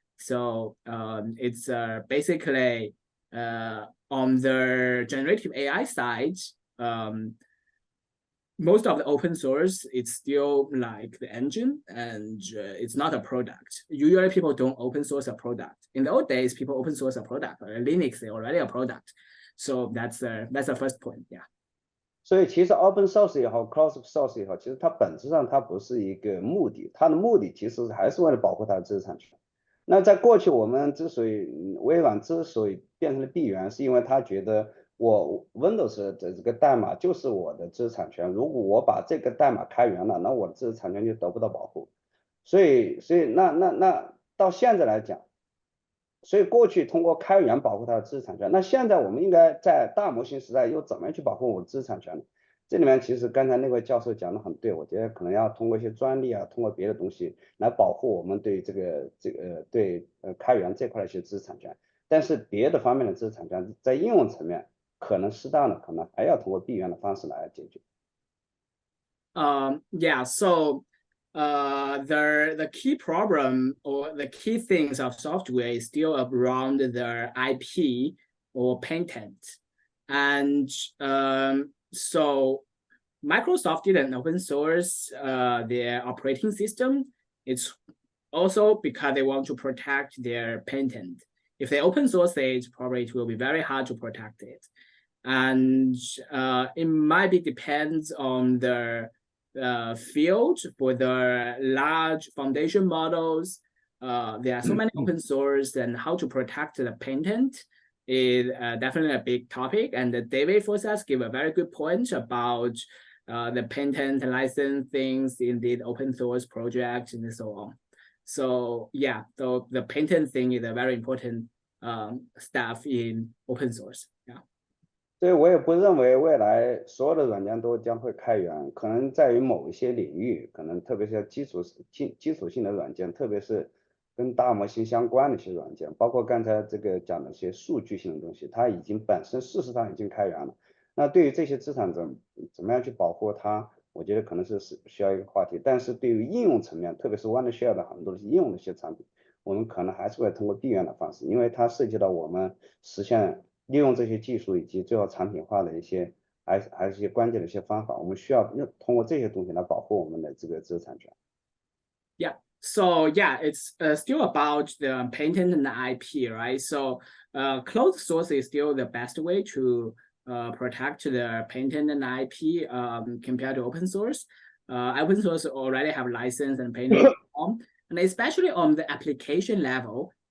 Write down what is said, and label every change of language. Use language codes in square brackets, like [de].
[en] So it's basically on the generative AI side, most of the open source, it's still like the engine, and it's not a product. Usually people don't open source a product. In the old days, people open source a product. Linux is already a product. So that's the first point, yeah. [zh] 所以其实 open source 也好 closed source 也好，其实它本质上它不是一个目的，它的目的其实还是为了保护它的知识产权。那在过去我们之所以微软之所以变成了闭源，是因为他觉得我 Windows 的这个代码就是我的知识产权，如果我把这个代码开源了，那我的知识产权就得不到保护。所以那到现在来讲，所以过去通过开源保护它的知识产权，那现在我们应该在大模型时代又怎么样去保护我的知识产权呢？这里面其实刚才那位教授讲的很对，我觉得可能要通过一些专利啊，通过别的东西来保护我们对对开源这块的一些知识产权。但是别的方面的知识产权在应用层面可能适当的可能还要通过闭源的方式来解决。 [en] Yeah, so the key problem or the key things of software is still around the IP or patent. And so Microsoft didn't open source their operating system. It's also because they want to protect their patent. If they open source it, probably it will be very hard to protect it. And it might be depends on the field. For the large foundation models, there are so many open source, and how to protect the patent is definitely a big topic. And David Forsyth gave a very good point about the patent license things in the open source project and so on. So yeah, so the patent thing is a very important stuff in open source. Yeah. [zh] 所以我也不认为未来所有的软件都将会开源，可能在于某一些领域，可能特别是基础性的软件，特别是跟大模型相关的一些软件，包括刚才这个讲的一些数据性的东西，它已经本身事实上已经开源了。那对于这些资产怎么样去保护它，我觉得可能是需要一个话题。但是对于应用层面，特别是 Wondershare 的很多的应用的一些产品，我们可能还是会通过闭源的方式，因为它涉及到我们实现利用这些技术以及最后产品化的一些还是一些关键的一些方法，我们需要通过这些东西来保护我们的这个知识产权。 [en] Yeah. So yeah, it's still about the patent and the IP, right? So closed source is still the best way to protect the patent and IP compared to open source. Open source already have license and patent, and especially on the application level.